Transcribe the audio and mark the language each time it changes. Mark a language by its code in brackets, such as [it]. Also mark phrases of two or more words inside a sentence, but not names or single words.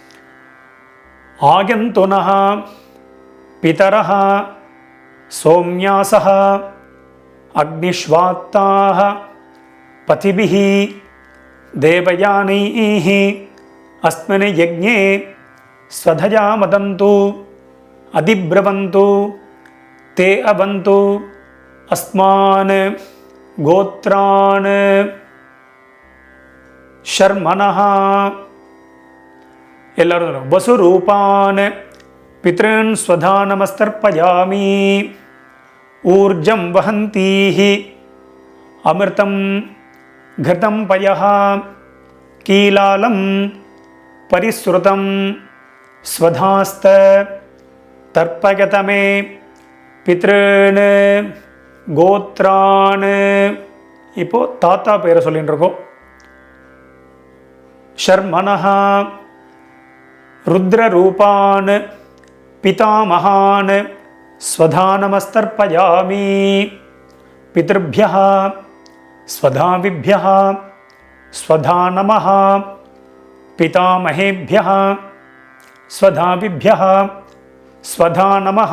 [sa] ஆகந்துனஹ பிதரஹ சோம்யாசஹ அக்னிஷ்வாத்தாஹ பதிபிஹி தேவயானைः அஸ்மின் யஜ்ஞே ஸ்வதயா மதந்து அதிப்ரவந்து தே அபந்து அஸ்மான் கோத்ரான் ஷர்மனஹ. எல்லாரும் வசுரூபான் பித்ருன் ஸ்வதா நமஸ்தர்ப்பயாமி. ஊர்ஜம் வஹந்தீஹி அமிர்தம் घृतं पयः कीलालं परिश्रुतं स्वधास्त तर्पयतमे पितॄन् கோத்ரான். [ta] இப்போ தாத்தா பேரை சொல்லிட்டு இருக்கோம். [sa] ஷர்மனஹ ருத்ரரூபான் பிதாமகான் ஸ்வதா நமஸ்தர்ப்பயாமி. பித்ருभ्यः स्वधाविभ्यः स्वधा नमः. पितामहेभ्यः स्वधाविभ्यः स्वधा नमः.